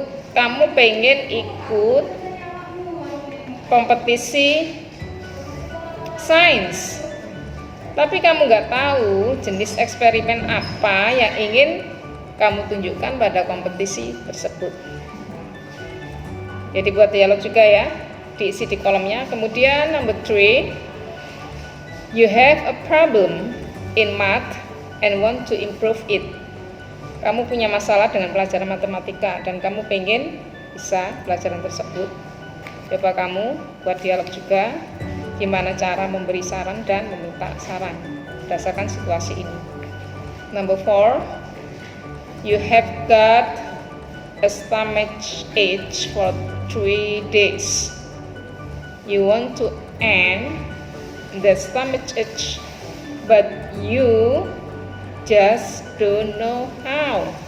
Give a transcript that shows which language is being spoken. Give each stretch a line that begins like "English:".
Indonesian: Kamu pengen ikut kompetisi sains, tapi kamu nggak tahu jenis eksperimen apa yang ingin kamu tunjukkan pada kompetisi tersebut. Jadi buat dialog juga ya, diisi di kolomnya. Kemudian
English: number 3, you have a problem in math and want to improve it.
Indonesian: Kamu punya masalah dengan pelajaran matematika dan kamu pengen bisa pelajaran tersebut. Coba kamu buat dialog juga, gimana cara memberi saran dan meminta saran berdasarkan situasi ini.
English: Number 4, you have got a stomach ache for 3 days. You want to end the stomach ache, but you just don't know how.